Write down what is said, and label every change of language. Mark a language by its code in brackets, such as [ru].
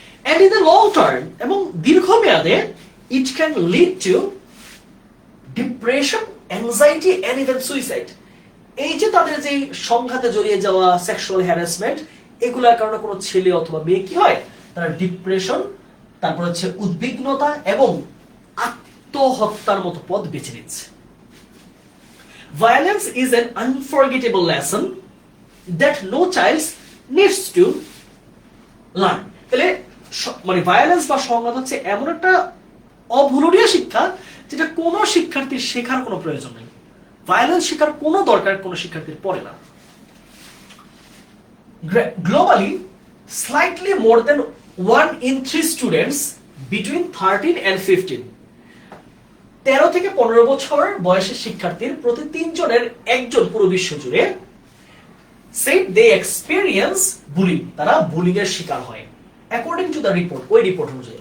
[en] and in the long term, [bn] এবং দীর্ঘমেয়াদে, [en] It can lead to depression, anxiety and even suicide. [bn] এই যে তাদের যে সংঘাতে জড়িয়ে যাওয়া, সেক্সুয়াল হ্যারাসমেন্ট, এগুলোর কারণে কোনো ছেলে অথবা মেয়ে কি হয়, তারা ডিপ্রেশন, তারপর হচ্ছে উদ্বিগ্নতা এবং আত্মহত্যার মতো পথ বেছে নিচ্ছে। [en] Violence is an unforgettable lesson that no child needs to learn. [bn] তাহলে মানে ভায়োলেন্স বা সংঘাত হচ্ছে এমন একটা অভুলনীয় শিক্ষা, যেটা কোনো শিক্ষার্থীর শেখার কোনো প্রয়োজন নেই। ভায়োলেন্স শেখার কোনো দরকার কোনো শিক্ষার্থীর পড়ে না। [en] Globally, slightly more than 1 in 3 students between 13 and 15, [bn] 13 থেকে 15 বছর বয়সের শিক্ষার্থীর প্রতি 3 জনের একজন পুরো বিশ্ব জুড়ে [en] said they experience bullying, [bn] তারা বুলিং এর শিকার হয়, [en] according to the report, [bn] ওই রিপোর্ট অনুযায়ী।